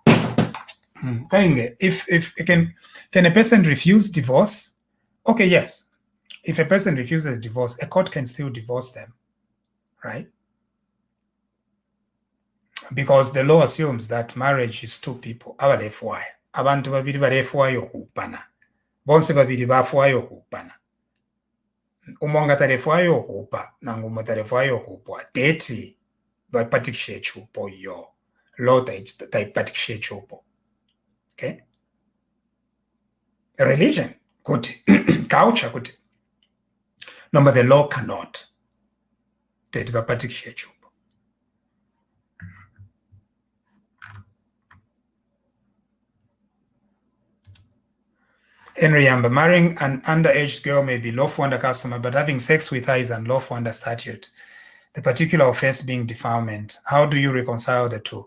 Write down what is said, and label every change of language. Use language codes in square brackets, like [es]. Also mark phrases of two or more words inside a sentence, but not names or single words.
[en] If can a person refuse divorce? Okay, yes. If a person refuses divorce, a court can still divorce them, right? Because the law assumes that marriage is two people. [bem] Abantu babiri balefwayo okupana. Bonse babiri bafwayo okupana. Umonga talefwayo okupa, nangumo talefwayo okupwa. Teti bapatikishe chupo yo. Law taipatikishe chupo. [en] Okay? Religion, good. Culture, good. No, but the law cannot. [bem] Teti bapatikishe chupo. [en] Henry Yamba, marrying an underage girl may be lawful under customary, but having sex with her is unlawful under statute. The particular offense being defilement. How do you reconcile the two?